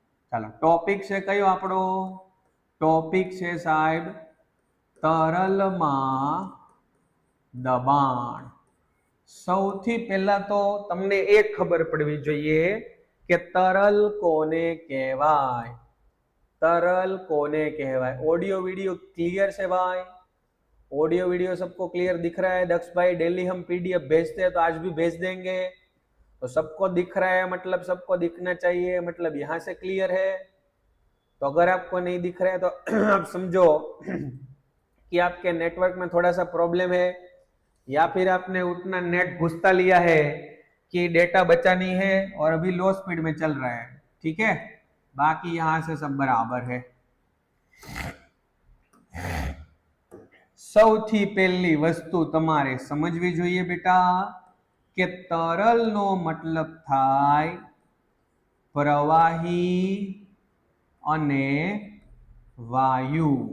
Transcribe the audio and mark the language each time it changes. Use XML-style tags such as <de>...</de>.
<gu>ચાલો, ટોપિક છે કયો આપણો? ટોપિક છે સાહેબ તરલમાં દબાણ. સૌથી પહેલા તો તમને એક ખબર પડવી જોઈએ કે તરલ કોને કહેવાય. तरल कोने कहवाय.</gu> <hi>ऑडियो वीडियो क्लियर से भाई? ऑडियो वीडियो सबको क्लियर दिख रहा है? दक्ष भाई डेली हम पीडीएफ भेजते हैं तो आज भी भेज देंगे. तो सबको दिख रहा है मतलब सबको दिखना चाहिए, मतलब यहाँ से क्लियर है. तो अगर आपको नहीं दिख रहा है तो आप समझो कि आपके नेटवर्क में थोड़ा सा प्रॉब्लम है, या फिर आपने उतना नेट घुसता लिया है कि डेटा बचा नहीं है और अभी लो स्पीड में चल रहा है. ठीक है, बाकी यहां से सब बराबर है.</hi> <gu>સૌથી પહેલી વસ્તુ તમારે સમજવી જોઈએ બેટા કે તરલનો મતલબ થાય પ્રવાહી અને વાયુ.</gu>